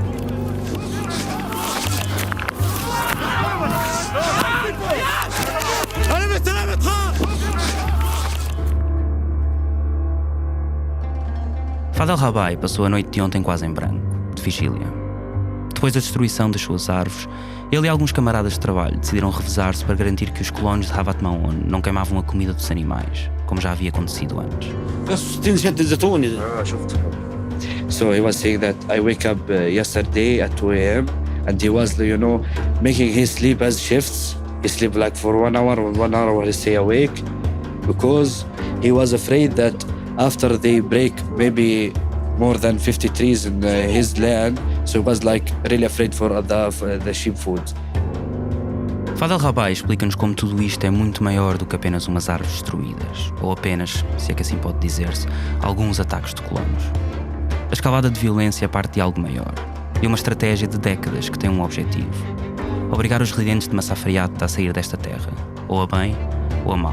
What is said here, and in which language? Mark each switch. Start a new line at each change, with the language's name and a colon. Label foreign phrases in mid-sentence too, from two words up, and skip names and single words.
Portuguese: Fad el-Rabai passou a noite de ontem quase em branco, de vigília. Depois da destruição das suas árvores, ele e alguns camaradas de trabalho decidiram revezar-se para garantir que os colonos de Havat Maon não queimavam a comida dos animais, como já havia acontecido antes.
Arabic: 60 سنة الزيتون
English: شفت So he was saying that I wake up yesterday at 2 a.m. and he was, making his sleep as shifts. He sleep like for 1 hour, 1 hour he stay awake because he was afraid that after they break maybe more than 50 trees in his land, so he was like really afraid for the sheep food.
Portuguese: Fadel Rabai explica-nos como tudo isto é muito maior do que apenas umas árvores destruídas, ou apenas, se é que assim pode dizer-se, alguns ataques de colonos. A escalada de violência parte de algo maior, e uma estratégia de décadas que tem um objetivo: obrigar os residentes de Massa Friata a sair desta terra, ou a bem ou a mal.